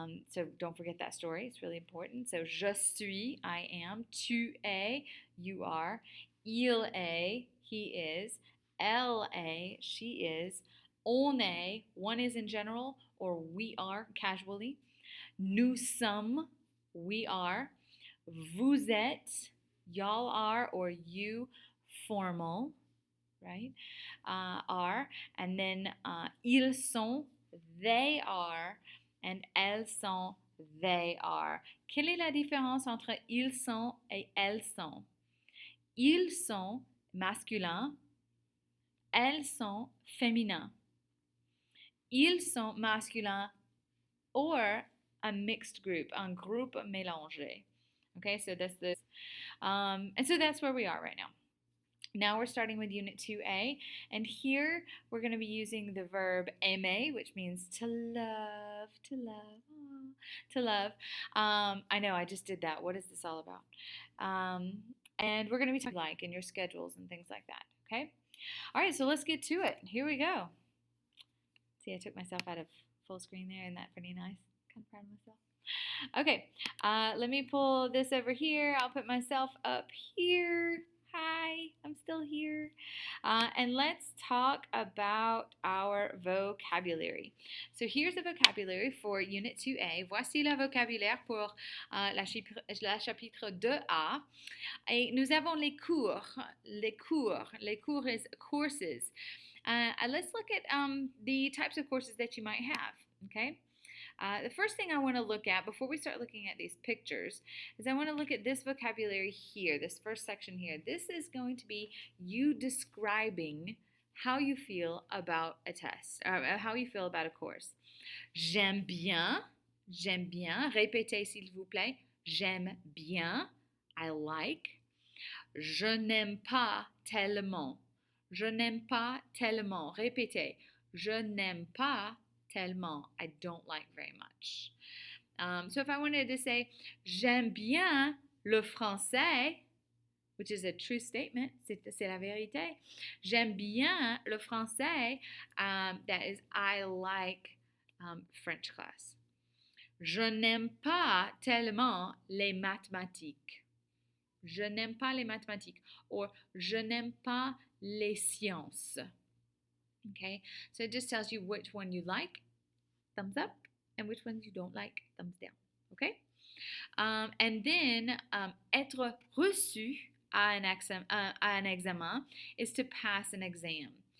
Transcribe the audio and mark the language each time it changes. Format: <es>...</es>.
<en>So don't forget that story; it's really important. So</en> <fr>je suis,</fr> <en>I am.</en> <fr>Tu es,</fr> <en>you are.</en> <fr>Il est,</fr> <en>he is.</en> <fr>Elle est,</fr> <en>she is.</en> <fr>On est,</fr> <en>one is in general, or we are casually.</en> <fr>Nous sommes,</fr> <en>we are.</en> <fr>Vous êtes,</fr> <en>y'all are, or you, formal, right? Are. And then</en> <fr>ils sont,</fr> <en>they are, and</en> <fr>elles sont,</fr> <en>they are.</en> <fr>Quelle est la différence entre ils sont et elles sont? Ils sont masculins, elles sont féminins. Ils sont masculins</fr> <en>or a mixed group,</en> <fr>un groupe mélangé.</fr> <en>Okay, so that's this. And so that's where we are right now. Now we're starting with Unit 2A, and here we're going to be using the verb aimer, which means to love, to love. I know, I just did that. What is this all about? And we're going to be talking like in your schedules and things like that, okay? All right, so let's get to it. Here we go. See, I took myself out of full screen there. Isn't that pretty nice? Kind of proud of myself. Okay, let me pull this over here. I'll put myself up here. Hi, I'm still here. And let's talk about our vocabulary. So here's the vocabulary for Unit 2A.</en> <fr>Voici le vocabulaire pour la chapitre 2A. Et nous avons les cours. Les cours is courses.</fr> <en>Let's look at the types of courses that you might have, okay? The first thing I want to look at before we start looking at these pictures is I want to look at this vocabulary here, this first section here. This is going to be you describing how you feel about a test, or how you feel about a course.</en> <fr>J'aime bien, répétez s'il vous plaît. J'aime bien,</fr> <en>I like.</en> <fr>Je n'aime pas tellement. Je n'aime pas tellement. Répétez. Je n'aime pas tellement.</fr> <en>I don't like very much. So if I wanted to say,</en> <fr>j'aime bien le français,</fr> <en>which is a true statement,</en> <fr>c'est la vérité. J'aime bien le français,</fr> <en>that is, I like French class.</en> <fr>Je n'aime pas tellement les mathématiques. Je n'aime pas les mathématiques. Or, je n'aime pas les sciences.</fr> <en>Okay, so it just tells you which one you like, thumbs up, and which ones you don't like, thumbs down. Okay, and then</en> <fr>être reçu à un examen</fr> <en>is to pass an exam.</en>